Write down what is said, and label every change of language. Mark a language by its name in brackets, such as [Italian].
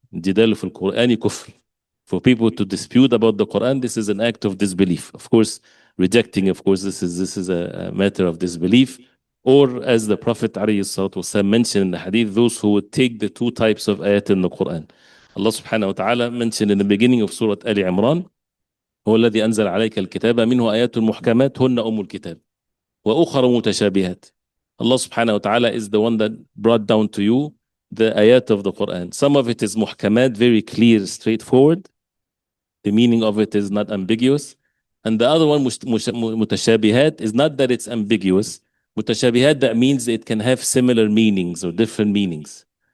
[Arabic] Jidal fil Quran kufr. [English] For people to dispute about the Quran, this is an act of disbelief. Of course, rejecting, of course, this is a matter of disbelief. Or as the Prophet ﷺ mentioned in the hadith, those who would take the two types of ayat in the Quran. Allah subhanahu wa ta'ala mentioned in the beginning of Surah Ali Imran, [Arabic] هو الذي أنزل عليك الكتاب منه آيات محكمات هن أم الكتاب وأخر متشابهات. [English] Allah subhanahu wa ta'ala is the one that brought down to you the ayat of the Quran. Some of it is muhkamat, very clear, straightforward. The meaning of it is not ambiguous. And the other one, mutashabihat, is not that it's ambiguous. Mutashabihat, that means it can have similar meanings or different meanings.